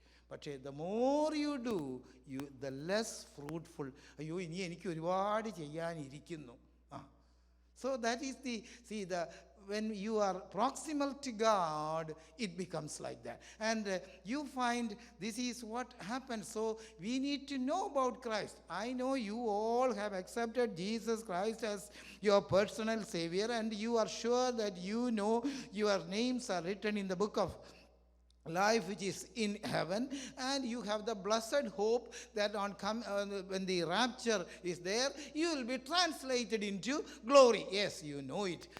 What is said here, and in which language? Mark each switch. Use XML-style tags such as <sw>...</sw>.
<ml>പക്ഷേ</ml> <en>the more you do, the less fruitful.</en> <ml>അയ്യോ ഇനി എനിക്ക് ഒരുപാട് ചെയ്യാനിരിക്കുന്നു.</ml> <en>So that is when you are proximal to God, it becomes like that. And you find this is what happens. So we need to know about Christ. I know you all have accepted Jesus Christ as your personal Savior, and you are sure that you know your names are written in the book of life which is in heaven, and you have the blessed hope that when the rapture is there, you will be translated into glory. Yes, you know it.</en>